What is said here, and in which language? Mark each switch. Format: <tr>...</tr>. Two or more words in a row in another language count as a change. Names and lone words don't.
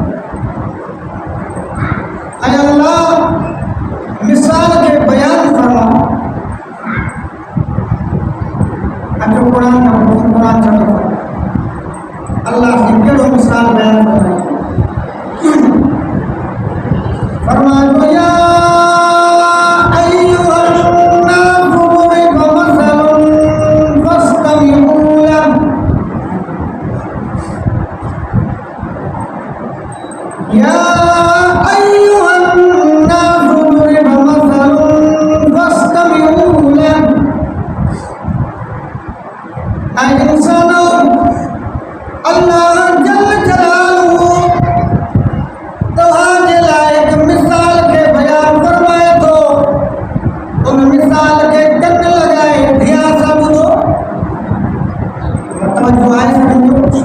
<sd>ऐं अल्लाह मिसाल खे बयान फरमा। अचो कुरान जा कुरान जा अल्लाह से कहिड़ो मिसाल बयान फरमाए।</sd> <ar>फरमायो يا أيها الناس ضرب مثل فاستمعوا له. يا أيها الناس ضرب مثل فاستمعوا له.</ar> <ur>اے انسانوں,</ur> <ar>الله جل جلاله</ar> <sd>तव्हांजे लाइ हिकु मिसाल खे बयान फरमाए थो। उन मिसाल खे कन लॻाए ध्यान सां ॿुधो। तवजो आहे सम्झो।</sd>